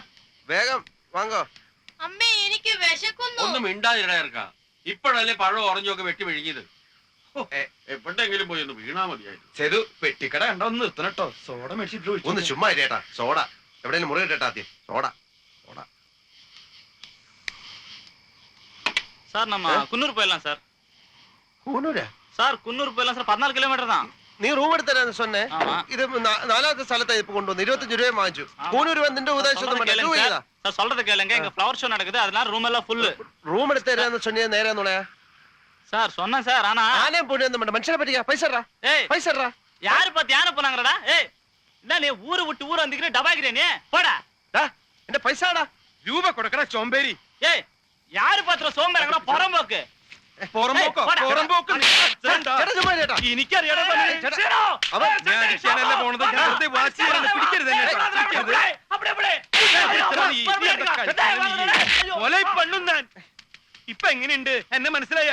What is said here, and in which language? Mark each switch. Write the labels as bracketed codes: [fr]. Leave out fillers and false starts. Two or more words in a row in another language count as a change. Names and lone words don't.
[ml] വേഗം വാങ്ങോ. അമ്മേ, എനിക്ക് വിശക്കുന്നു. ഒന്നും മിണ്ടാതിരക്കാ. ഇപ്പോഴല്ലേ പഴം ഓറഞ്ചൊക്കെ വെട്ടി വിഴുങ്ങിയത്. എപ്പോഴെങ്കിലും പോയി ഒന്ന് വീണാ മതിയായിരുന്നു. ചെറു പെട്ടിക്കട കണ്ട ഒന്ന് നിർത്തണട്ടോ. സോഡ മേടിച്ചിട്ട് ഒന്ന് ചുമ്മാ ഇരേട്ടാ. സോഡ എവിടെയെങ്കിലും മുറി ഇട്ടേട്ടാ ആദ്യം. സോഡ സോഡ. [ta] சார் நம்ம குன்னூர் போயிடலாம் சார். [ml] കൂനൂരാ? [ta] சார் குன்னூர் போயிடலாம் சார். 14 കിലോമീറ്റർ தான். [ml] നീ റൂം എടുത്തരാന്ന് சொன்னே. ഇത് 4ാമത്തെ സ്ഥലത്തായി ഇപ്പൊ കൊണ്ടുവന്നു. 25 രൂപ വാങ്ങിച്ചു. കൂനൂർ വന്നിന്റെ ഉദ്ദേശം [ta] சார் சொல்றது கேளுங்க. இங்க ஃப்ளவர் ஷோ நடக்குது. அதனால ரூம் எல்லாம் ஃபுல். [ml] റൂം എടുത്തരാന്ന് சொன்னே നേരാന്നുള്ളയാ? [ta] சார் சொன்னேன் சார். ஆனா [ml] ആനയും പൊടിയൊന്നും വേണ്ട. മനുഷ്യനെ പറ്റിക്കാ. പൈസ പൈസ [ta] யாரு பார்த்து யானை போனாங்கடா? என்ன நீ ஊரு விட்டு ஊர் வந்திக்கிற டபாக்கிறே நீ? போடா. [ml] എന്റെ പൈസടാ. രൂപ കൊടുക്കടാ ചോമ്പേരി. [ta] யாரு பாத்துற சோம்பேறங்கடா புறம்போக்கு. [ml] പുറമ്പോക്ക് എനിക്കറിയാടാ. ഇപ്പൊ എങ്ങനെയുണ്ട്? എന്നെ മനസ്സിലായ?